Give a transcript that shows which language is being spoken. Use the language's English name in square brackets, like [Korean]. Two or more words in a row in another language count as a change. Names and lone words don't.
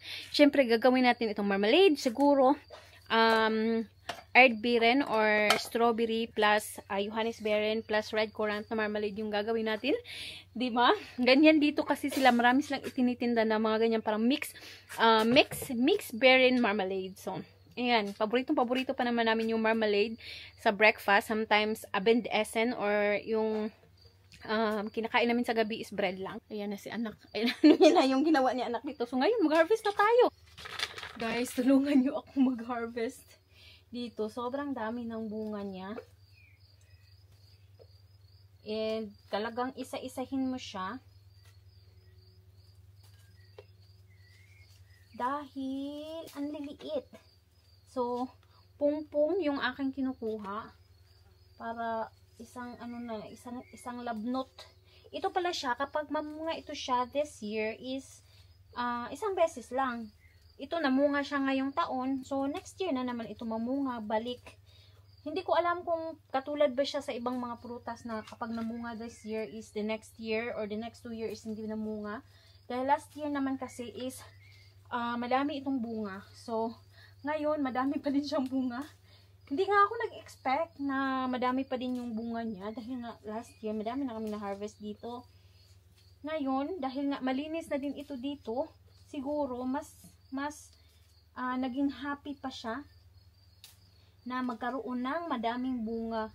[Filipino] Syempre gagawin natin itong marmalade siguro. Erdbeeren [English] or strawberry plus [Filipino] Johannisbeeren [English] plus red currant [Filipino] na marmalade yung gagawin natin. Diba? Ganyan dito kasi sila. Marami silang itinitinda na mga ganyan parang mix beeren marmalade. So, ayan. Paborito pa naman namin yung marmalade sa breakfast. Sometimes [German] abend essen [Filipino] or yung kinakain namin sa gabi is bread lang. Ayan na si anak. Ayan na yung ginawa ni anak dito. So, ngayon mag-harvest na tayo. Guys, tulungan nyo ako mag-harvest dito. Sobrang dami ng bunga niya. And talagang isa-isahin mo siya. Dahil ang liliit. So, pung-pung yung aking kinukuha. Para isang labnot. Ito pala siya, kapag mamunga ito siya [English] this year [Filipino] is isang beses lang. Ito namunga siya ngayong taon. So, [English] next year [Filipino] na naman ito mamunga, balik. Hindi ko alam kung katulad ba siya sa ibang mga prutas na kapag namunga [English] this year [Filipino] is [English] the next year or the next 2 years [Filipino] hindi namunga. Dahil [English] last year [Filipino] naman kasi is madami itong bunga. So, ngayon madami pa din siyang bunga. Hindi nga ako nag-expect na madami pa din yung bunga niya. Dahil nga [English] last year [Filipino] madami na kami na-harvest dito. Ngayon, dahil nga malinis na din ito dito, siguro mas naging happy pa siya na magkaroon ng madaming bunga.